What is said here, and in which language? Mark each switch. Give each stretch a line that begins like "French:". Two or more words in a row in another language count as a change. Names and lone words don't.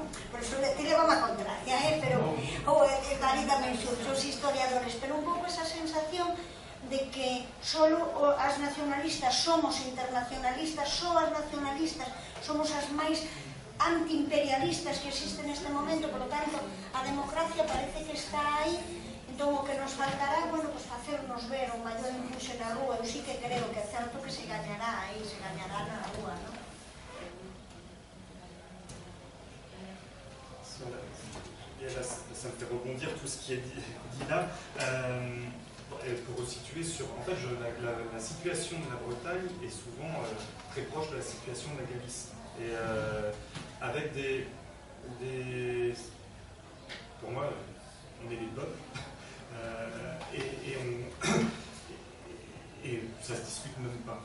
Galician: Por eso te levamos a contraria, pero ou David tamén son historiadores, pero un pouco esa sensación de que solo as nacionalistas somos internacionalistas, só as nacionalistas somos as máis antiimperialistas que existen neste momento,
Spanish: por lo tanto,
Galician: a democracia parece que está aí. Entón, o que nos faltará,
Spanish: bueno, pues
Galician: facernos ver o maior impulso na rúa. Eu sí que creo que é certo que se gañará aí, se gañará na rúa, non?
French: Ça me fait rebondir tout ce qui est dit là. Pour resituer sur, en fait, la situation de la Bretagne est souvent très proche de la situation de la Galice, et avec pour moi, on est des peuples, et ça se discute même pas.